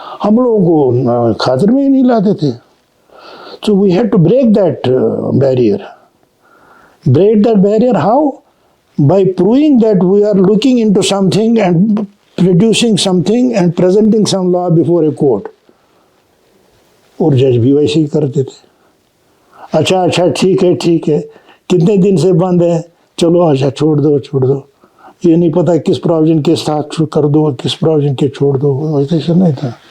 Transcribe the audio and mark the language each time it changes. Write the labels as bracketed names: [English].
[Urdu] ہم لوگوں کو خاطر میں ہی نہیں لاتے تھے. [English] So we had to break that barrier. Break that barrier how? By proving that we are looking into something and producing something and presenting some law before a court. [Urdu] اور جج بھی ویسے ہی کرتے تھے. اچھا ٹھیک ہے کتنے دن سے بند ہے، چلو اچھا چھوڑ دو. یہ نہیں پتا کس پروویژن کے ساتھ کر دو، کس پروویژن کے چھوڑ دو. ویسے نہیں تھا.